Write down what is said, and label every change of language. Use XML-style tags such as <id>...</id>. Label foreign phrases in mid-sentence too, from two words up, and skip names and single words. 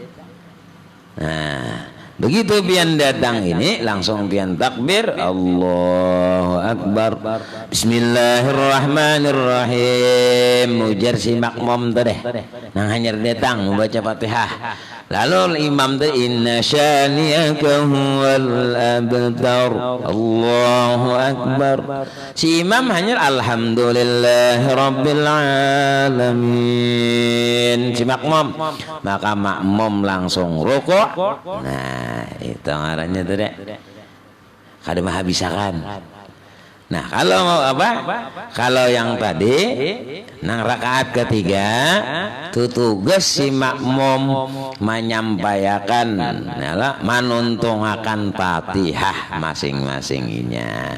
<bjn>Nah, begitu pian datang ini langsung pian takbir</bjn> <ar>الله أكبر. بسم الله الرحمن الرحيم.</ar> <bjn>Mujar si makmum tadi nang hanyar datang membaca Fatihah.</bjn> <ar>Lalu imam tadi إن شانئك هو الأبتر. الله أكبر.</ar> <bjn>Si imam hanya</bjn> <ar>الحمد لله رب العالمين.</ar> <bjn>Si makmum, maka makmum langsung rukuk. Nah, itu ngarannya tuh deh. Kada menghabiskan. Nah, kalau apa? Kalau yang tadi nang rakaat ketiga tugas si makmum menyampaikan menuntungakan Fatihah masing-masingnya.</bjn>